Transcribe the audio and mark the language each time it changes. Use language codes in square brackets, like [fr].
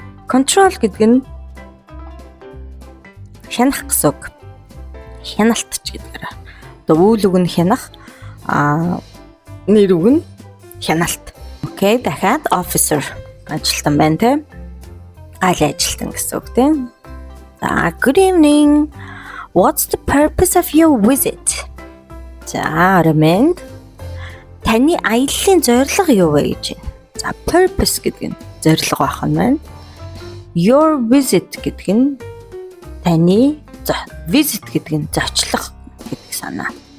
[mn] Control гэдэг нь хянах гэсэн үг. Хяналт ч гэдгээр. Одоо үйл үг нь хянах, нэр үг нь хяналт. Окей, дахиад officer ажилтан байна тийм. Гал ажилтан гэсэн үг тийм. [en] За good evening. What's the purpose of your visit? [mn] За ремэнд таны аяллаа зорилго юу вэ гэж байна. За purpose гэдэг нь зорилго байх нь байна. [en] Your visit [mn] гэдэг нь таны visit гэдэг нь зочлох гэдэг санаа.